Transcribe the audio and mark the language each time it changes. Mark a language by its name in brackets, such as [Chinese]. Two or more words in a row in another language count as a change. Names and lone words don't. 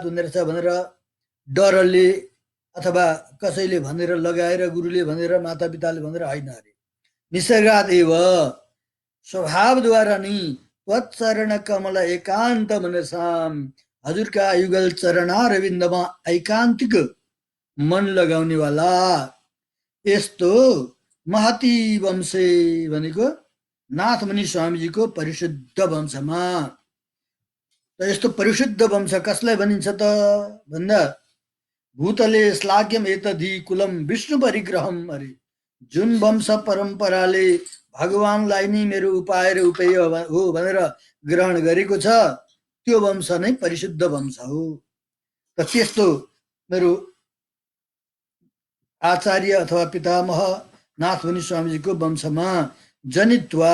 [Nepali] हुँदो रहेछ भनेर डरले, अथवा कसैले भनेर लगाएर, गुरुले भनेर, मातापिताले भनेर होइन अरे, [Sanskrit] निसर्गात एव [Nepali] स्वभावद्वारा नै [Sanskrit] त्वचरण कमल एकान्त मनसाम, [Nepali] हजुरका युगल चरणारविन्दमा ऐकान्तिक मन लगाउनेवाला यस्तो [Sanskrit] महती वंशे [Nepali] भनेको नाथमुनि स्वामीजीको परिशुद्ध वंशमा। त यस्तो परिशुद्ध वंश कसलाई भनिन्छ त भन्दा [Sanskrit] भूतले श्लाघ्यम एतधि कुलम विष्णु परिग्रहम, [Nepali] अरे जुन वंश परम्पराले भगवानलाई नै मेरो उपाय र उपेय हो भनेर ग्रहण गरेको छ त्यो वंश नै परिशुद्ध वंश हो। त त्यस्तो मेरो आचार्य अथवा पितामह नाथमुनि स्वामीजीको वंशमा जनित्वा,